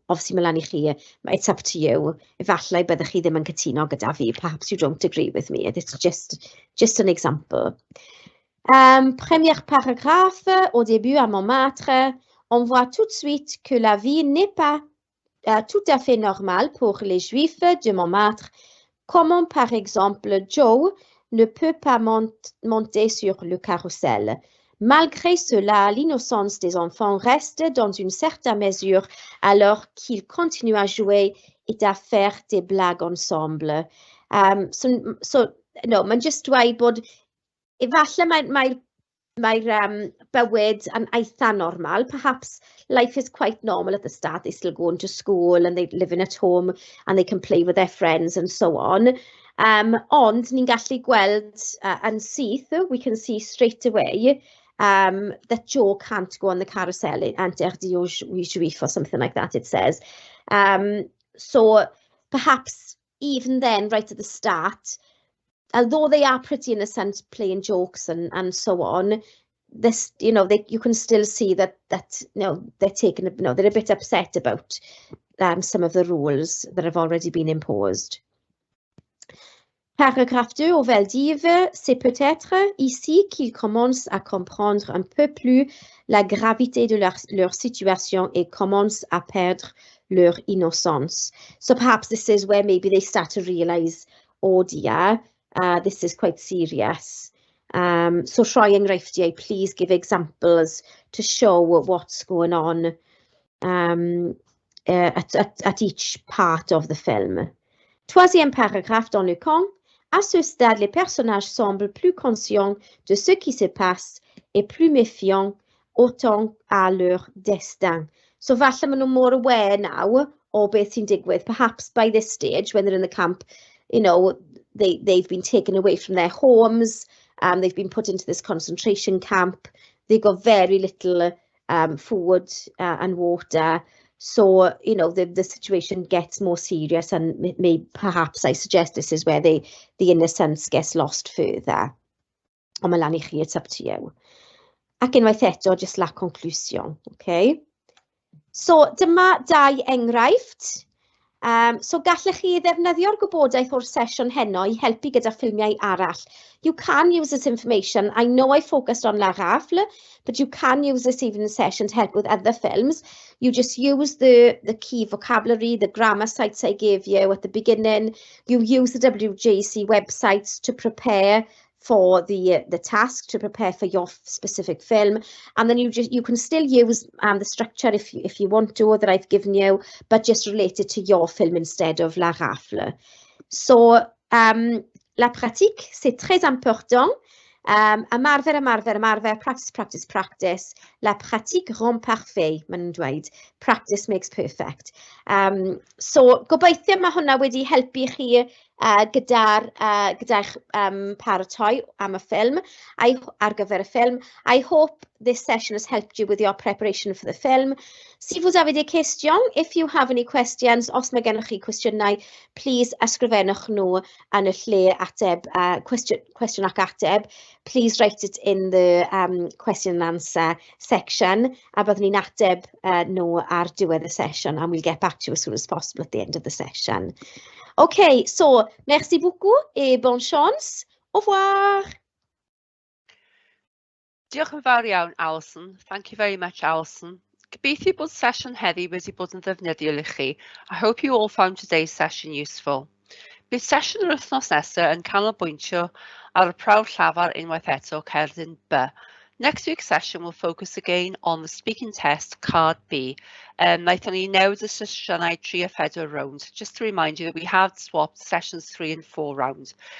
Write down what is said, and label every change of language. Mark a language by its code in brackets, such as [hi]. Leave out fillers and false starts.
[en] Obviously, [cy] mae lan I chi, [en] it's up to you. [cy] Efallai byddech chi ddim yn cytuno gyda fi. [en] Perhaps you don't agree with me. It's just an example. [fr] Premier paragraphe, au début à Montmartre, on voit tout de suite que la vie n'est pas tout à fait normale pour les Juifs de Montmartre. Comment, par exemple, Joe ne peut pas monter sur le carrousel. Malgré cela, l'innocence des enfants reste dans une certaine mesure alors qu'ils continuent à jouer et à faire des blagues ensemble. [cy] No, mae'n just dweud bod efallai mae'r bywyd yn eitha normal. [en] Perhaps life is quite normal at the start. They still go into school and they live in at home and they can play with their friends and so on. [cy] Ond ni'n gallu gweld yn syth, [en] we can see straight away that Joe can't go on the carousel, [fr] interdit aux Juifs [en] or something like that, it says. So perhaps even then, right at the start, although they are pretty innocent, playing jokes and so on, this, you can still see that they're taking, they're a bit upset about some of the rules that have already been imposed. [fr] Paragraphe 2, au Veldiv, c'est peut-être ici qu'ils commencent à comprendre un peu plus la gravité de leur situation et commencent à perdre leur innocence. [en] So perhaps this is where maybe they start to realise, oh dear, this is quite serious. So [cy] rhoi enghreifftiau, [en] please give examples to show what's going on at each part of the film. [fr] Troisième paragraphe dans le camp. À ce stade, les personnages semblent plus conscients de ce qui se passe et plus méfiants autant à leur destin. [en] So [cy] falle maen nhw [en] more aware now [cy] o beth sy'n digwydd. [en] Perhaps by this stage, when they're in the camp, they've been taken away from their homes, they've been put into this concentration camp, they got very little food and water. So, you know, the situation gets more serious, and perhaps I suggest this is where the innocence gets lost further. [cy] Ond mae lan I chi, [en] it's up to you. [cy] Ac unwaith eto, just [fr] la conclusion, [cy] okay? So, dyma 2 enghraifft. So gallech chi ddefnyddio'r gwybodaeth o'r sesiwn heno I helpu gyda ffilmiau arall. [en] You can use this information. I know I focused on La Rafle, but you can use this evening session to help with other films. You just use the key vocabulary, the grammar sites I gave you at the beginning. You use the WJC websites to prepare for the task, to prepare for your specific film, and then you can still use the structure if you want to, that I've given you, but just related to your film instead of La Rafle. [fr] So la pratique, c'est très important. [cy] Ymarfer, [en] practice. [fr] La pratique rend parfait, [cy] maen nhw'n dweud. [en] Practice makes perfect. [cy] So gobeithio mae hwnna wedi helpu chi gyda'ch paratoi am y ffilm, ar gyfer y ffilm. [en] I hope this session has helped you with your preparation for the film. [fr] Si vous avez des questions, [en] if you have any questions, [cy] os mae gennych chi cwestiynau, please ysgrifennwch nhw yn y lle ateb, cwestiwn ac ateb. [en] Please write it in the question and answer section, [cy] a byddwn ni'n ateb nhw ar diwedd y session, [en] and we'll get back to you as soon as possible at the end of the session. [fr] Okay, so merci beaucoup et bonne chance. Au revoir. [cy] Diolch yn fawr iawn, Alison. [en] Thank you very much, Alison. [cy] Gobeithio bod sesiwn heddi wedi bod yn ddefnyddiol I chi. [en] I hope you all found today's session useful. [cy] Bydd sesiwn yr wythnos nesaf yn canolbwyntio ar y prawf llafar unwaith eto cerdyn B. [en] Next week's session will focus again on the speaking test, card B. [cy] Naethon ni newid y sesiynau 3 a 4 round, [en] just to remind you that we have swapped sessions 3 and 4 round.